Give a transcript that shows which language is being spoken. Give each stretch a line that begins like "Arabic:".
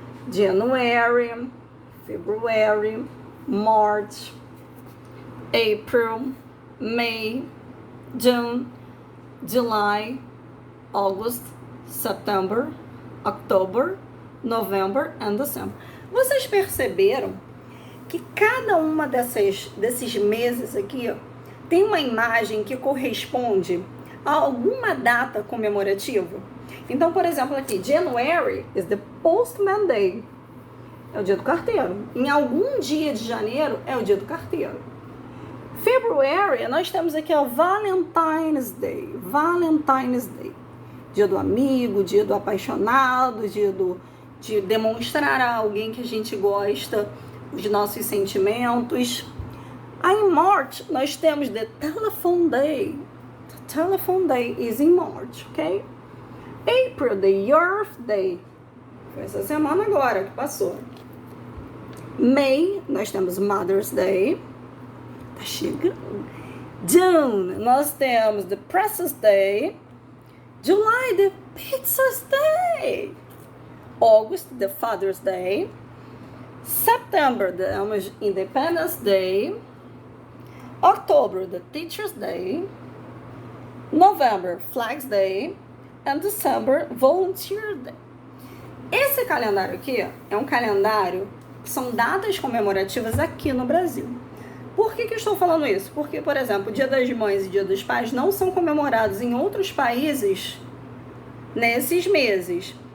English: January, February, March, April, May, June, July, August, September, October, November and December.
Portuguese: Vocês perceberam que cada uma desses meses aqui, ó, tem uma imagem que corresponde a alguma data comemorativa? Então, por exemplo, aqui,
English: January is the Postman Day.
Portuguese: É o dia do carteiro. Em algum dia de janeiro é o dia do carteiro. February, nós temos aqui o Valentine's Day. Valentine's Day. Dia do amigo, dia do apaixonado, dia de demonstrar a alguém que a gente gosta os nossos sentimentos. Aí em March, nós temos the Telephone Day.
English: The Telephone Day is in March, ok? April, the Earth Day.
Portuguese: Foi essa semana agora que passou. May, nós temos Mother's Day. Tá chegando.
English: June,
Portuguese: nós temos
English: the President's Day. July, the Pizza's Day. August, the Father's Day. September, the Independence Day. October, the Teacher's Day. November, Flags Day. And December, Volunteer Day.
Portuguese: Esse calendário aqui é um calendário que são datas comemorativas aqui no Brasil. Por que eu estou falando isso? Porque, por exemplo, o Dia das Mães e Dia dos Pais não são comemorados em outros países nesses meses.